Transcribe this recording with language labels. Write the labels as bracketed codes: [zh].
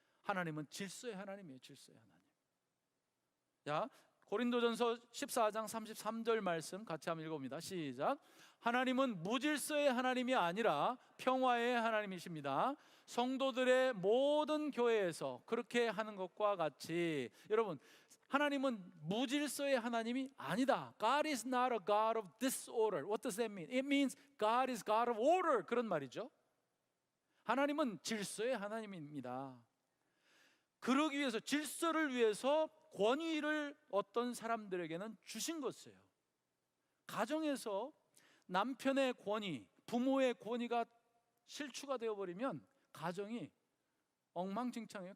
[ko] 하나님은 질서의 하나님이에요. 질서의 하나님. 자, 고린도전서 14장 33절 말씀 같이 한번 읽어봅니다. 시작. 하나님은 무질서의 하나님이 아니라 평화의 하나님이십니다. 성도들의 모든 교회에서 그렇게 하는 것과 같이, 여러분, 하나님은 무질서의 하나님이 아니다. [en] God is not a God of disorder. What does that mean? It means God is God of order. [ko] 그런 말이죠. 하나님은 질서의 하나님입니다. 그러기 위해서, 질서를 위해서 권위를 어떤 사람들에게는 주신 것이에요. 가정에서 남편의 권위, 부모의 권위가 실추가 되어버리면 가정이 엉망진창이에요.